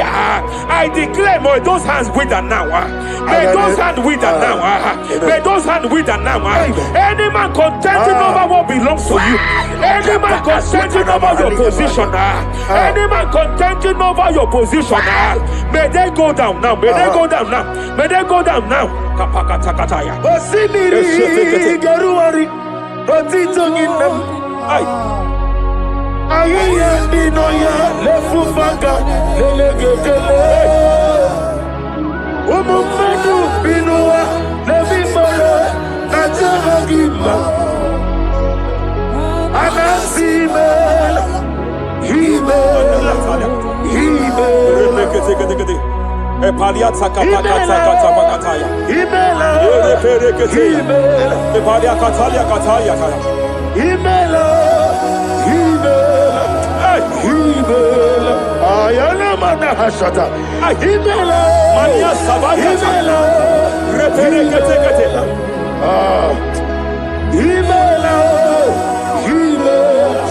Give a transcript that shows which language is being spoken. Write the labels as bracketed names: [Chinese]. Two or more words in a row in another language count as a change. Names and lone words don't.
[English] I declare, may those hands wither now. May those hands wither now. May those hands wither now. Any man contending over what belongs to you. Any man contending over your position. Any man contending over your position. May they go down now. May they go down now. May they go down now. Kapakatakataya. Osimiri garuari otitonginem. Ayaya dinoya lefufanga lelegekele. Umumedu binuwa levimole najahagima. Anasimela himela himela. Epalia Takapakata Pakataya. Himela Himela. Epalia Katalia Katalia Kaya. Himela Himela. Ayana mana hashata. Himela Mania Savaya. Himela Reperekete. Himela Himela.